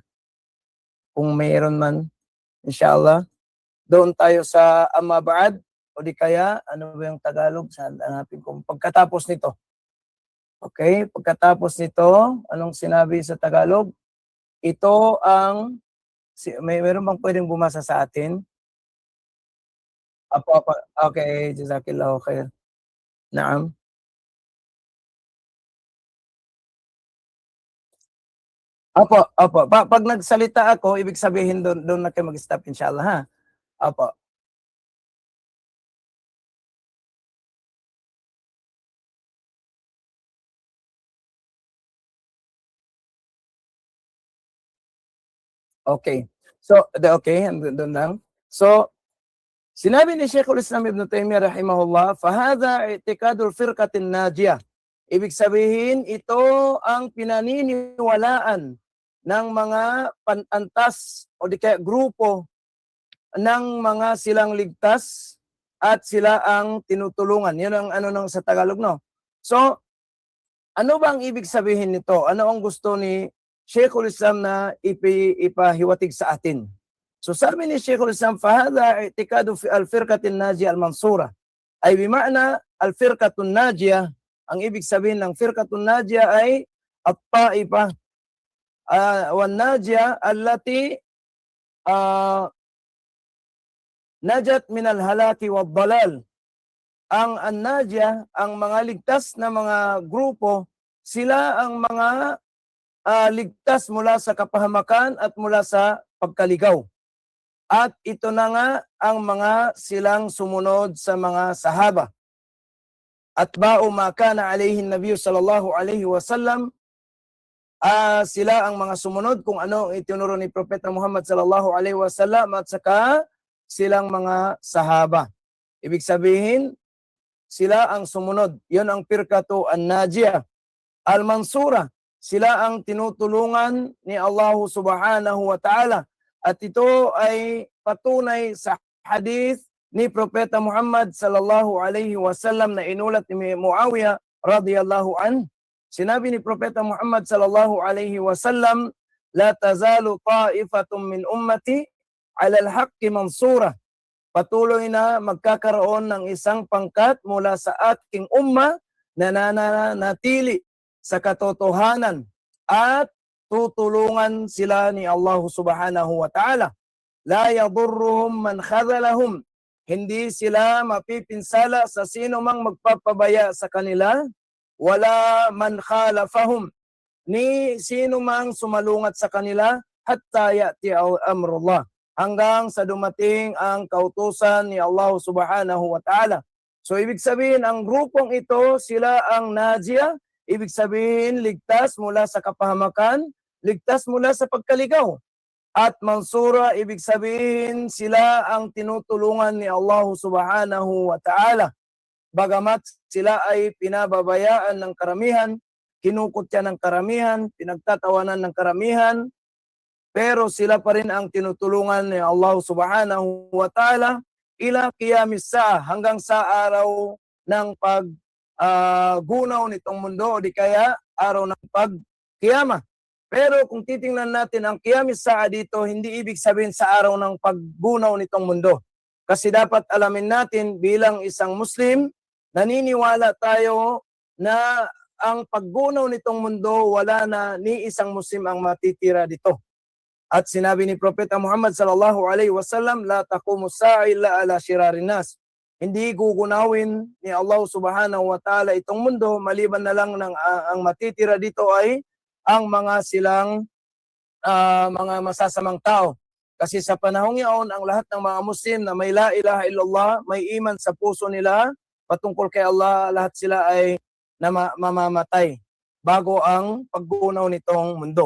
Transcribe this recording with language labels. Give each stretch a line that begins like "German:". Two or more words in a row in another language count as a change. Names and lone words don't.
Filipino: Kung mayroon man, inshallah. Doon tayo sa
Arabic: أما بعد,
Filipino: o di kaya, ano ba yung Tagalog? Saan hanapin ko? Pagkatapos nito. Okay, pagkatapos nito, anong sinabi sa Tagalog? Ito ang, meron bang pwedeng bumasa sa atin? Apo.
Arabic: Okay, جزاك الله خير.
Filipino: Naam. Opo. Pag nagsalita ako, ibig sabihin doon na kayo mag-stop inshallah, ha? Opo. Okay. So, okay, doon lang. So, sinabi ni Sheikhul Islam Ibn Taymiyyah rahimahullah,
Arabic: "فهذا اعتقاد الفرقة الناجية."
Filipino: Ibig sabihin, ito ang pinaniniwalaan ng mga panantas o di kaya grupo ng mga silang ligtas at sila ang tinutulungan. Yun ang ano nang sa Tagalog, no? So, ano ba ang ibig sabihin nito? Ano ang gusto ni Sheikhul Islam na ipahiwatig sa atin? So sabi ni Sheikhul Islam,
Arabic: "فهذا اعتقاد في الفرقة الناجية المنصورة." أي بمعنى الفرقة الناجية,
Filipino: ang ibig sabihin ng
Arabic: فرقة ناجية
Filipino: ay
Arabic: الطائفة الناجية التي نجت من الهلاك والضلال.
Filipino: Ang an-najiyah, ang mga ligtas na mga grupo, sila ang mga ligtas mula sa kapahamakan at mula sa pagkaligaw. At ito na nga ang mga silang sumunod sa mga sahaba.
Arabic: أتباع ما كان عليه النبي صلى الله عليه وسلم,
Filipino: sila ang mga sumunod kung ano ang itinuro ni Propeta Muhammad
Arabic: صلى الله عليه وسلم
Filipino: at saka silang mga sahaba. Ibig sabihin, sila ang sumunod. Yun ang
Arabic: الفرقة الناجية.
Filipino: Al-mansura, sila ang tinutulungan ni Allah
Arabic: سبحانه وتعالى.
Filipino: At ito ay patunay sa hadith ni Propeta Muhammad
Arabic: صلى الله عليه وسلم
Filipino: na inulat ni Muawiyah
Arabic: رضي الله عن.
Filipino: Sinabi ni Propeta Muhammad
Arabic: صلى الله عليه وسلم, "لا تزال طائفة من أمتي على الحق منصورة."
Filipino: Patuloy na magkakaroon ng isang pangkat mula sa ating umma na nananatili sa katotohanan at tutulungan sila ni Allah
Arabic: سبحانه وتعالى. لا يضرهم من خذلهم.
Filipino: Hindi sila mapipinsala sa sino mang magpapabaya sa kanila.
Arabic: ولا من خالفهم.
Filipino: Ni sino mang sumalungat sa kanila
Arabic: حتى يأتي أمر الله.
Filipino: Hanggang sa dumating ang kautusan ni Allah
Arabic: سبحانه وتعالى.
Filipino: So ibig sabihin, ang grupong ito, sila ang najiyah. Ibig sabihin, ligtas mula sa kapahamakan, ligtas mula sa pagkaligaw. At mansura, ibig sabihin, sila ang tinutulungan ni Allah
Arabic: سبحانه وتعالى.
Filipino: Bagamat sila ay pinababayaan ng karamihan, kinukutya ng karamihan, pinagtatawanan ng karamihan, pero sila pa rin ang tinutulungan ni Allah
Arabic: سبحانه وتعالى إلى قيام الساعة,
Filipino: hanggang sa araw ng gunaw nitong mundo o di kaya araw ng pagkiyama. Pero kung titingnan natin ang
Arabic: قيام الساعة
Filipino: dito, hindi ibig sabihin sa araw ng paggunaw nitong mundo. Kasi dapat alamin natin bilang isang Muslim, naniniwala tayo na ang paggunaw nitong mundo, wala na ni isang Muslim ang matitira dito. At sinabi ni Propeta Muhammad
Arabic: صلى الله عليه وسلم, "لا تقوم الساعة إلا على شرار الناس."
Filipino: Hindi gugunawin ni Allah
Arabic: سبحانه وتعالى
Filipino: itong mundo, maliban na lang ang matitira dito ay ang mga silang mga masasamang tao. Kasi sa panahong iyon, ang lahat ng mga Muslim na may
Arabic: لا إله إلا الله,
Filipino: may iman sa puso nila patungkol kay Allah, lahat sila ay mamamatay bago ang paggunaw nitong mundo.